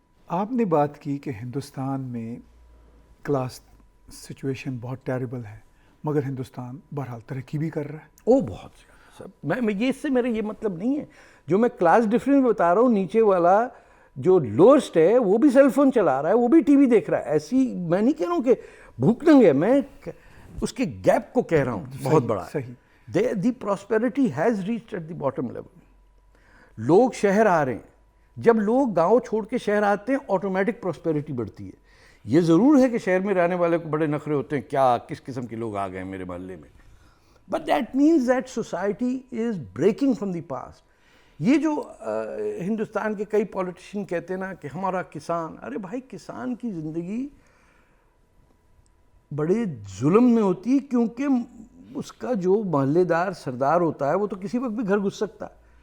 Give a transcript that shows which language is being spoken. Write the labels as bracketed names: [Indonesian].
[Urdu] آپ نے بات کی کہ ہندوستان میں کلاس سچویشن بہت ٹیریبل ہے، مگر ہندوستان بہرحال ترقی بھی کر رہا ہے. او بہت زیادہ سب. میں یہ اس سے میرا یہ مطلب نہیں ہے، جو میں کلاس ڈفرینس بتا رہا ہوں، نیچے والا جو لوئرسٹ ہے وہ بھی سیل فون چلا رہا ہے، وہ بھی ٹی وی دیکھ رہا ہے. ایسی میں نہیں کہہ رہا ہوں کہ بھوک ننگ ہے، میں اس کے گیپ کو کہہ رہا ہوں بہت بڑا. صحیح. [English] The prosperity has reached at the bottom level. [Urdu] لوگ شہر آ رہے ہیں، جب لوگ گاؤں چھوڑ کے شہر آتے ہیں آٹومیٹک پراسپیرٹی بڑھتی ہے. یہ ضرور ہے کہ شہر میں رہنے والے کو بڑے نخرے ہوتے ہیں، کیا کس قسم کے لوگ آ گئے ہیں میرے محلے میں. [English] But that means that society is breaking from the past. [Urdu] یہ جو ہندوستان کے کئی پولیٹیشین کہتے ہیں نا کہ ہمارا کسان، ارے بھائی کسان کی زندگی بڑے ظلم میں ہوتی ہے، کیونکہ اس کا جو محلے دار سردار ہوتا ہے وہ تو کسی وقت بھی گھر گھس سکتا ہے.